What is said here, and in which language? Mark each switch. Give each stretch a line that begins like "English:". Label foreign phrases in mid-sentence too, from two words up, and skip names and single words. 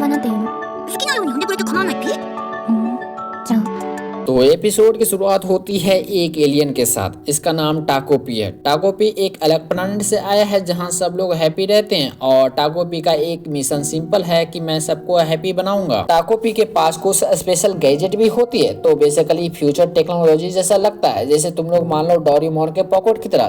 Japanese: 好きなように呼んでくれて構わないピ。じゃあ
Hindi: तो एपिसोड की शुरुआत होती है एक एलियन के साथ। इसका नाम टाकोपी है। टाकोपी एक अलग प्लैनेट से आया है जहां सब लोग हैप्पी रहते हैं और टाकोपी का एक मिशन सिंपल है कि मैं सबको हैप्पी बनाऊंगा। टाकोपी के पास कुछ
English: special gadget
Hindi: भी होती है, तो बेसिकली
English: future technology
Hindi: जैसा लगता है, जैसे तुम लोग मान लो डोरेमोन के पॉकेट की तरह।